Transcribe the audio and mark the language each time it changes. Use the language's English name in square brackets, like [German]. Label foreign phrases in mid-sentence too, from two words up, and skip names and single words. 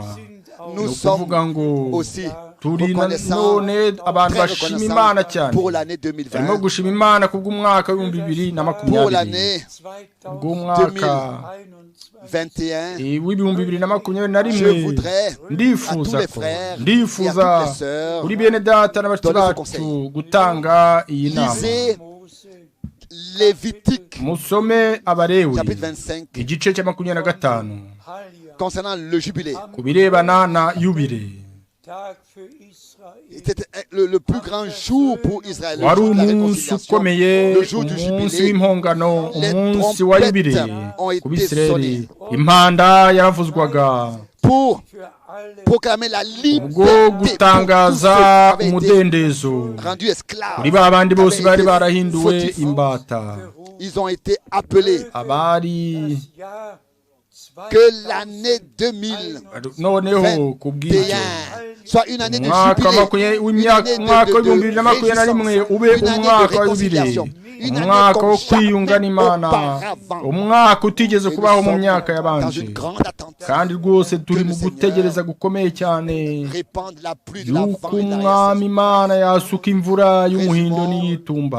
[Kinyarwanda] Ni ukuvuga ngo turi none abantu bashima Imana cyane, barimo gushima Imana kubw'umwaka w'ibihumbi 2020, bw'umwaka w'ibihumbi 2021. ndifuza kuri bene data n'abashiki bacu gutanga iyi nama. Musome Abalewi igice cya 25 [French] concernant le jubilé, [Kinyarwanda] ku birebana na yubile. [French] C'était le plus grand jour pour Israël, [Kinyarwanda] wari umunsi ukomeye, umunsi w'impongano, umunsi wa yubile ku Bisirayeli. Impanda yaravuzwaga [French] pour proclamer la liberté, [Kinyarwanda] ubwo gutangaza umudendezo kuri ba bandi bose bari barahinduwe imbata. [French] Ils ont été appelés [Kinyarwanda] abari [French] que l'année 2021 soit une année de jubilé, [Kinyarwanda] umwaka w'ibihumbi 2021 ube umwaka wa yubile, umwaka wo kwiyunga n'Imana, umwaka utigeze kubaho mu myaka yabanje. Kandi rwose turi mu gutegereza gukomeye cyane yuko umwami Imana yasuka imvura y'umuhindo n'iyitumba.